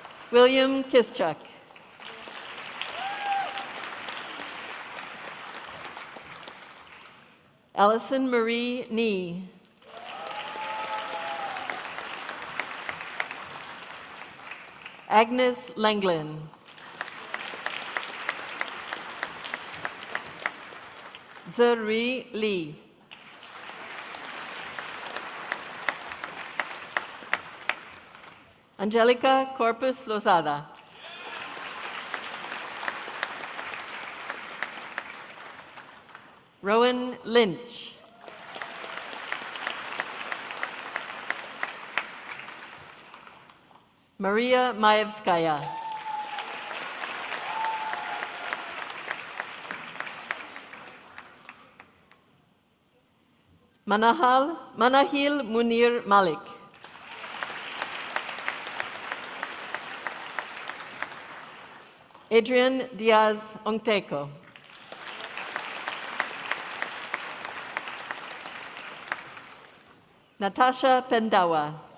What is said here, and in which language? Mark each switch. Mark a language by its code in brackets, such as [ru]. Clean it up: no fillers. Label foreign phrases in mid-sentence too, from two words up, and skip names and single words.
[en] William Kischuk. Allison Marie Nee. Agnes Langlin. Zuri Lee. Angelica Corpus Lozada. Rowan Lynch. Maria Maevskaya. Manahil Munir Malik. Adrian Diaz Ongteko. Natasha Pendawa.